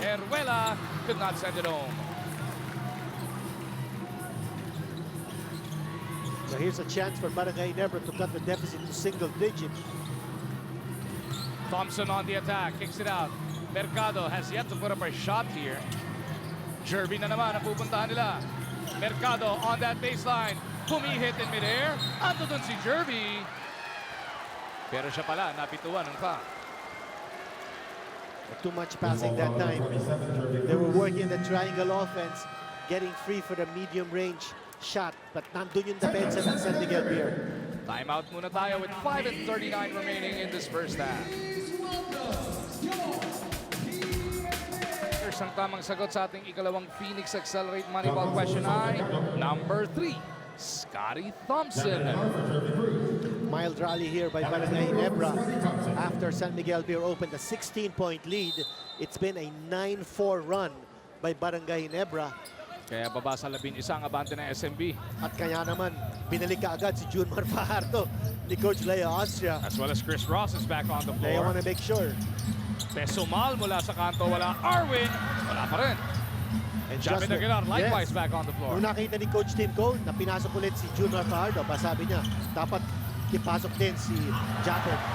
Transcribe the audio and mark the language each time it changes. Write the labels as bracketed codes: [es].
[en] Heruela could not send it home. So here's a chance for Barangay Ginebra to cut the deficit to single digit. Thompson on the attack. Kicks it out. Mercado has yet to put up a shot here. [tl] Jervy na naman ang pupuntahan nila. [en] Mercado on that baseline. [tl] Pumihit [en] in midair. [tl] Ando dun si Jervy. Pero siya pala, napituan ng foul. [en] Too much passing that time. They were working the triangle offense, getting free for the medium range shot. [tl] But nandun yung depensa ng San Miguel Beer. [en] Timeout [tl] muna tayo [en] with 5:39 remaining in this first half. [tl] Here's ang tamang sagot sa ating ikalawang Phoenix Accelerate Moneyball question ay number 3, Scotty Thompson. [en] Mild rally here by Barangay Ginebra after San Miguel Beer opened a 16-point lead. It's been a 9-4 run by Barangay Ginebra. [tl] Kaya baba sa 11 ang abante ng SMB. At kaya naman, binalik kaagad si Junmar Fajardo ni Coach Leo Austria. [en] As well as Chris Ross is back on the They floor. want to make sure. [tl] Pesumal mula sa kanto, wala. Arwin, wala pa rin. [en] And Japet Aguilar likewise back on the floor. [tl] Nung nakita ni Coach Tim Cone na pinasok ulit si Junmar Fajardo, sabi niya, dapat ipasok din si Japet.